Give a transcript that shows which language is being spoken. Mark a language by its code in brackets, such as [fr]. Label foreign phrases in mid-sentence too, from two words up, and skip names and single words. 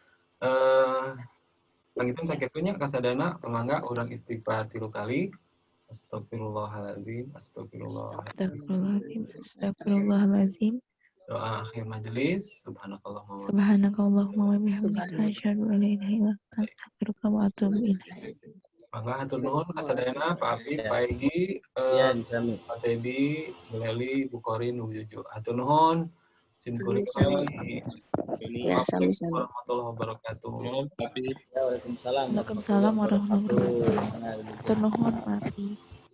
[su] Pangitun sakitu kasadana pamangga urang istighfar 3 kali. [ar] أستغفر الله العظيم، أستغفر الله العظيم. أستغفر الله العظيم. [su] Doa akhir majelis. [ar] سبحانك اللهم سبحانك اللهم وبحمدك أشهد أن لا إله إلا أنت أستغفرك وأتوب إليك. [su] Mangga hatur nuhun kasadayana Pak Apip, Pak Egi, Ya, disami. Pak Teddy, Bu Leli, Bu Korin, Bu Juju. Hatur nuhun. Simkuring Ya, sami-sami. [ar] ورحمة الله وبركاته. [su] Tapi Ya, [ar] وعليكم السلام. وعليكم السلام ورحمة الله وبركاته. [su] Hatur nuhun, Pak Apip.